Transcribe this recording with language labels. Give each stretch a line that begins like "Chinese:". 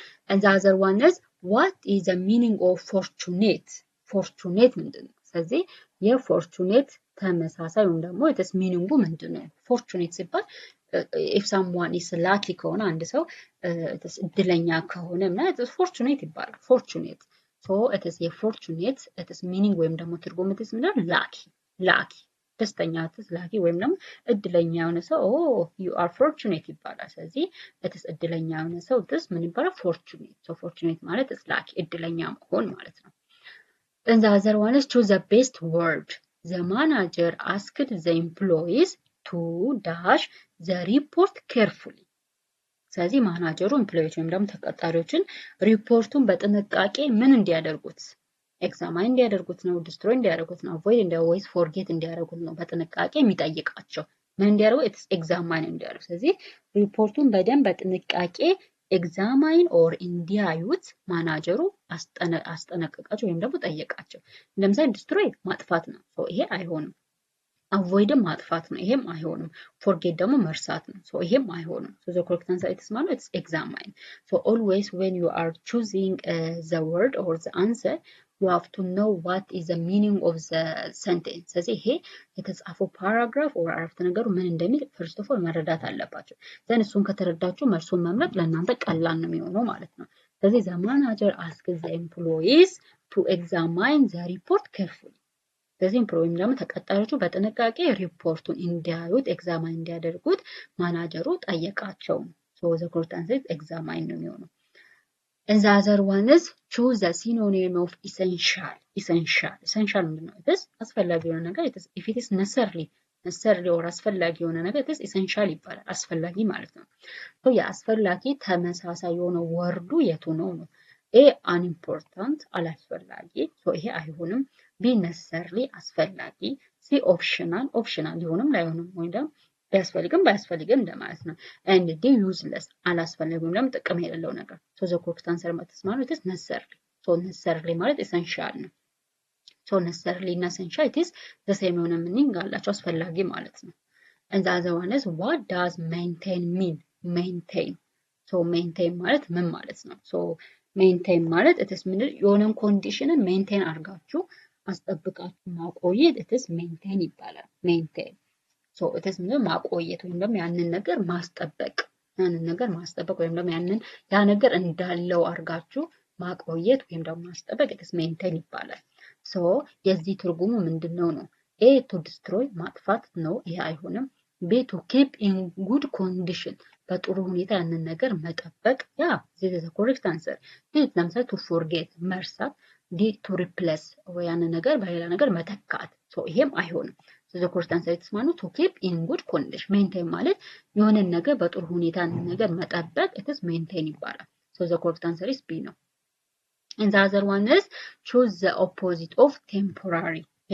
English: and the other one is what is the meaning of fortunate ምንድነው ስለዚህ የfortunate ተመሳሳይ ወይም ደግሞ it is meaning ምንድነው fortunate ሲባል if someone is lucky ከሆነ
Amharic: አንድ ሰው እድለኛ ከሆነ ማለት
English: it is fortunate ይባላል fortunate so it is የfortunate it is meaning ወይም ደግሞ ትርጉም it is ምንድነው lucky
Amharic: ደስተኛ ትስ ላኪ ወይም ደግሞ እድለኛ የሆነ ሰው
English: you are fortunate
Amharic: ይባላል። ስለዚህ እትስ እድለኛ የሆነ ሰው ትስ ምን ይባላል?
English: fortunate። so fortunate ማለት is ላኪ
Amharic: እድለኛ መሆን ማለት ነው።
English: and the other one is choose the best word. The manager asked the employees to dash the report carefully.
Amharic: ስለዚህ ማናጀሩ ኤምፕሎይዎች ወይም ደግሞ ተቀጣሪዎችን ሪፖርቱን በጥንቃቄ ምን እንዲያደርጉት ኤግዛማይን እንዲያደርጉት ነው፣ ዲስትሮይ እንዲያደርጉት ነው፣ አቮይድ እንዲያወይስ ፎርጌት እንዲያደርጉት ነው በጥንቃቄ የሚጠይቃቸው ምን እንዲያደርጉ ኤግዛማይን እንዲያደርጉ። ስለዚህ ሪፖርቱን በደንብ በጥንቃቄ ኤግዛማይን ኦር እንዲያዩት ማናጀሩ አስጠነቀቃቸው ወይም ደግሞ ጠየቃቸው። ለምሳሌ ዲስትሮይ ማጥፋት ነው፣ ይሄ አይሆንም። አቮይድም ማጥፋት ነው፣ ይሄም አይሆንም። ፎርጌት ደግሞ መርሳት ነው፣ ይሄም አይሆንም።
English: the correct answer is
Amharic: ማለት it's examine.
English: so always when you are choosing the word or the answer you have to know what is the meaning of the sentence.
Amharic: ስለዚህ ይሄ የተጻፈው ፓራግራፍ or አረፍተ ነገሩ ምን እንደሚል
English: first of all
Amharic: መረዳት አለባቸው። then እሱን ከተረዳችሁ መልሱን መምረጥ ለእናንተ ቀላል ነው የሚሆነው ማለት ነው። ስለዚህ
English: the manager asked the employees to examine the report carefully.
Amharic: ስለዚህ ወይም ደግሞ ተቀጣሪዎቹ በጥንቃቄ ሪፖርቱን እንዲያዩት ኤግዛማይን እንዲያደርጉት ማናጀሩ ጠየቃቸው። so the correct answer is examine ነው የሚሆነው።
English: and the other one is choose the synonym of essential.
Amharic: essential ምንድን ነው? this አስፈላጊ የሆነ ነገር
English: if it is necessary or
Amharic: አስፈላጊ የሆነ ነገር it is essential ይባላል። አስፈላጊ ማለት ነው። so የአስፈላጊ ተመሳሳይ የሆነ ወርዱ የቱ ነው? A unimportant አላስፈላጊ so ይሄ አይሆንም። B necessarily አስፈላጊ። C optional ሊሆንም ላይሆንም ወይ ደግሞ ቢያስፈልግም ባያስፈልግም እንደማለት ነው። and D useless አላስፈላጊ ወይም ደግሞ ጥቅም የሌለው ነገር so the correct answer ማለት is necessarily.
English: so necessarily ማለት essential ነው። so necessarily እና essential it is the same የሆነ meaning አላቸው
Amharic: አስፈላጊ ማለት ነው።
English: and the other one is what does maintain mean? so maintain
Amharic: ማለት ምን ማለት ነው? so maintain ማለት it is የሆነን ኮንዲሽንን ሜንቴን አድርጋችሁ አስጠብቃችሁ ማቆየት it is maintain ይባላል። maintain so it is ማቆየት ወይም ደግሞ ያንን ነገር ማስጠበቅ ወይም ደግሞ ያ ነገር እንዳለው አድርጋችሁ ማቆየት ወይም ደግሞ ማስጠበቅ it is maintain ይባላል። so የዚህ ትርጉሙ ምንድነው ነው?
English: A to destroy ማጥፋት ነው፣ ይሄ አይሆንም። B to keep in good condition
Amharic: በጥሩ ሁኔታ ያንን ነገር መጠበቅ
English: ያ this is the correct answer. D ለምሳሌ to forget መርሳት። D to replace
Amharic: ወይ ያንን ነገር በሌላ ነገር መተካት
English: so ይሄም አይሆንም። so the correct answer is ማለት to keep in good condition maintain ማለት የሆነ ነገር በጥሩ ሁኔታ ያንን ነገር መጠበቅ it is maintain ይባላል። so the correct answer is B ነው። and the other one is choose the opposite of temporary.